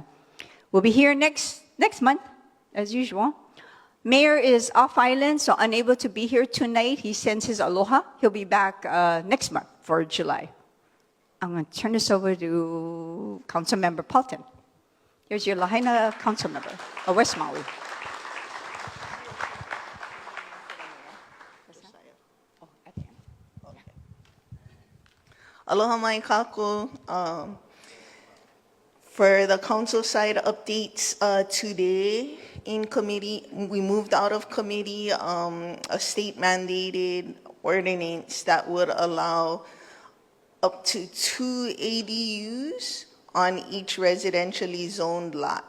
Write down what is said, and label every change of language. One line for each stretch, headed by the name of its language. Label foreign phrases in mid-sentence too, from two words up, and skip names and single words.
English: We'll be here next month, as usual. Mayor is off island, so unable to be here tonight. He sends his aloha. He'll be back next month for July. I'm going to turn this over to Councilmember Paulton. Here's your Lahaina council member, of West Maui.
Hawaiian: Aloha mai kakou.
English: For the council side updates today in committee, we moved out of committee a state mandated ordinance that would allow up to 2 ADUs on each residentially zoned lot.